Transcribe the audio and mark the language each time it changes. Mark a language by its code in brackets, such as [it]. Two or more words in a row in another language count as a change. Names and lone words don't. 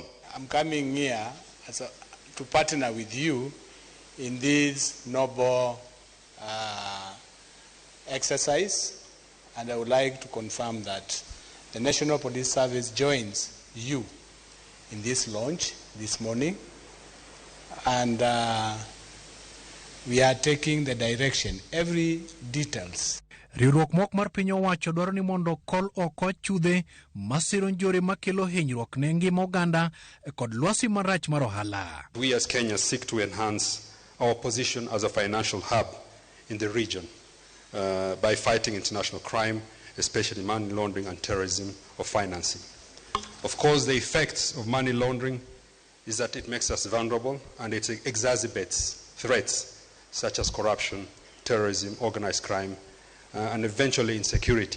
[en] I'm coming here to partner with you in this noble exercise, and I would like to confirm that the National Police Service joins you in this launch this morning, and we are taking the direction, every details. [luo] Riwruok mok mar piny owacho dwaro ni mondo kol oko chudhe masiro njore makelo hinyruok ne ngima oganda kod lwasi marach mar ohala. [en] We as Kenya seek to enhance our position as a financial hub in the region by fighting international crime, especially money laundering and terrorism or financing. Of course, the effects of money laundering is that it makes us vulnerable and it exacerbates threats such as corruption, terrorism, organized crime, and eventually insecurity.